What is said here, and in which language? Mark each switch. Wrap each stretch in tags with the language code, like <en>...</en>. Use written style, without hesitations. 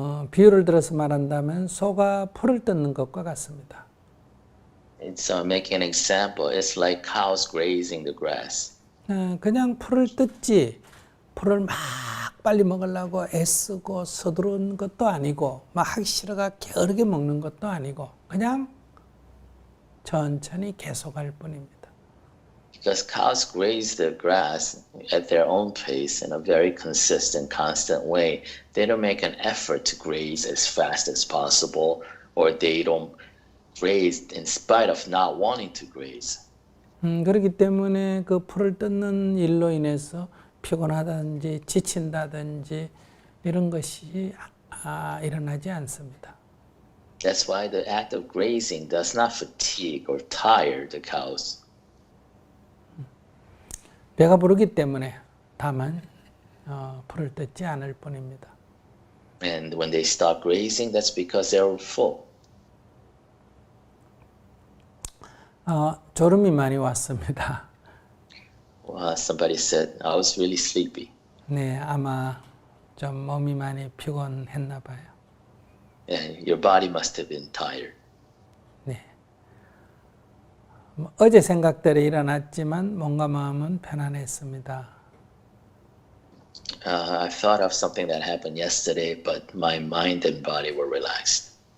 <ko>비유를 들어서 말한다면 소가 풀을 뜯는 것과 같습니다.</ko> <en>So making an example, it's like cows grazing the grass.</en> <ko>그냥 풀을 뜯지 풀을 막 빨리 먹으려고 애쓰고 서두른 것도 아니고 막 하기 싫어가 게으르게 먹는 것도 아니고 그냥 천천히 계속할 뿐입니다.</ko> <en>Because cows graze the grass at their own pace in a very consistent, constant way. They don't make an effort to graze as fast as possible, or they don't graze in spite of not wanting to graze.</en> <ko>그렇기 때문에 그 풀을 뜯는 일로 인해서 피곤하다든지 지친다든지 이런 것이 일어나지 않습니다.</ko> <en>That's why the act of grazing does not fatigue or tire the cows.</en> <ko>배가 부르기 때문에 다만 풀을 뜯지 않을 뿐입니다.</ko> <en>And when they stop grazing, that's because they're full.</en> <ko>졸음이 많이 왔습니다.</ko> <en>Somebody said, I was really sleepy.</en> <ko>네, 아마 좀 몸이 많이 피곤했나 봐요.</ko> <en>And your body must have been tired.</en> <ko>네. 어제 생각대로 일어났지만 몸과 마음은 편안했습니다.</ko> <en>I thought of something that happened yesterday, but my mind and body were relaxed.</en>